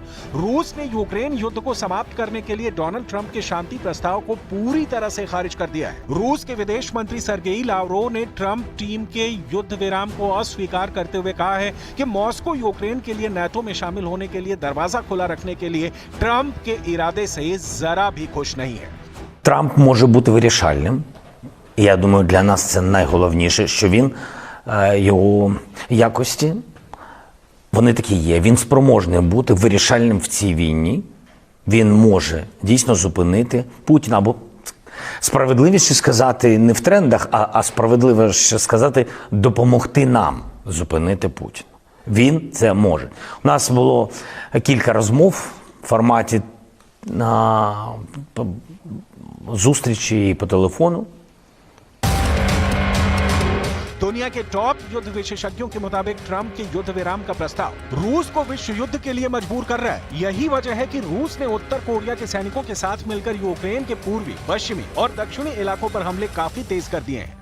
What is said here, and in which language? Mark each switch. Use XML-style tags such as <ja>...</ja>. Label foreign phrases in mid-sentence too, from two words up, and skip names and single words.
<hi>रूस ने यूक्रेन युद्ध को समाप्त करने के लिए डोनाल्ड ट्रंप के शांति प्रस्ताव को पूरी तरह से खारिज कर दिया है। रूस के विदेश मंत्री सर्गेई लावरोव ने ट्रंप टीम के युद्ध विराम को अस्वीकार करते हुए कहा है कि मॉस्को यूक्रेन के लिए नाटो में शामिल होने के लिए दरवाजा खुला रखने के लिए ट्रंप के इरादे से जरा भी खुश नहीं है।</hi> <uk>Трамп може бути вирішальним. Я думаю, для нас це найголовніше, що він, його якості Вони такі є. Він спроможний бути вирішальним в цій війні. Він може дійсно зупинити Путіна. Або справедливіше сказати не в трендах, а справедливіше сказати допомогти нам зупинити Путіна. Він це може. У нас було кілька розмов в форматі зустрічі по телефону.</uk> <hi>दुनिया के टॉप युद्ध विशेषज्ञों के मुताबिक ट्रंप के युद्ध विराम का प्रस्ताव रूस को विश्व युद्ध के लिए मजबूर कर रहा है। यही वजह है कि रूस ने उत्तर कोरिया के सैनिकों के साथ मिलकर यूक्रेन के पूर्वी, पश्चिमी और दक्षिणी इलाकों पर हमले काफी तेज कर दिए हैं।</hi>